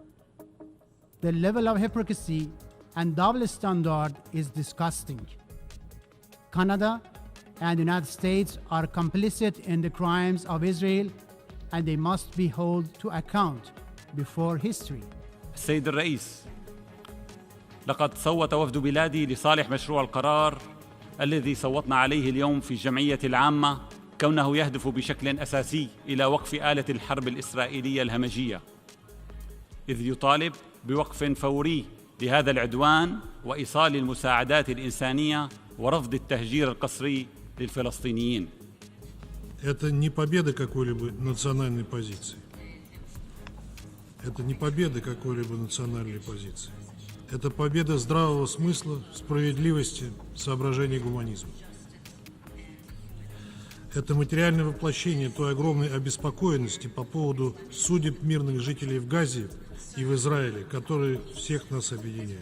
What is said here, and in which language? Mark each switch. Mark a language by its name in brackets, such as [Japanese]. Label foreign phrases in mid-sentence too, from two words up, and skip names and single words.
[English] The level of hypocrisy and double standard is disgusting. Canada and the United States are complicit in the crimes of Israel, and they must be held to account before history. [Arabic] السيد الرئيس، لقد صوت وفد بلادي لصالح مشروع القرار الذي صوتنا عليه اليوم في الجمعية العامة، كونه يهدف بشكل أساسي إلى وقف آلة الحرب الإسرائيلية الهمجية، إذ يطالب بوقف فوري لهذا العدوان وإيصال المساعدات الإنسانية ورفض التهجير القسري للفلسطينيين. [Russian] Это не победа какой-либо национальной позиции. Это не победа какой-либо национальной позиции. Это победа здравого смысла, справедливости, соображений гуманизма. Это материальное воплощение той огромной обеспокоенности по поводу судеб мирных жителей в Газе и в Израиле, которые всех нас объединяют.